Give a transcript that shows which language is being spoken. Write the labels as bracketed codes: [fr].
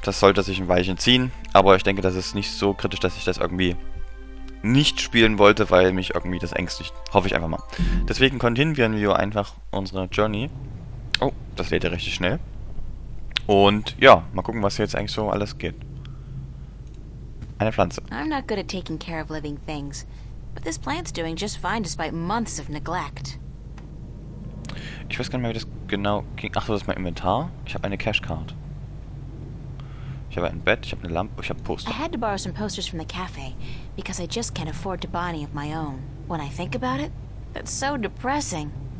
[de] Das sollte sich ein Weilchen ziehen, aber ich denke, das ist nicht so kritisch, dass ich das irgendwie nicht spielen wollte, weil mich irgendwie das ängstigt. Hoffe ich einfach mal. Deswegen kontinuieren wir einfach unsere Journey. Oh, das lädt ja richtig schnell. Und ja, mal gucken, was hier jetzt eigentlich so alles geht. Eine Pflanze. [en] I'm not good at taking care of living things, but this plant's doing just fine despite months of neglect. [de] Ich weiß gar nicht mehr, wie das genau ging. Ach so, das ist mein Inventar. Ich habe eine Cashcard. Ich habe ein Bett, ich habe eine Lampe, ich habe Poster. [en] I had to borrow some posters from the cafe because I just can't afford to buy any of my own. When I think about it, that's so depressing.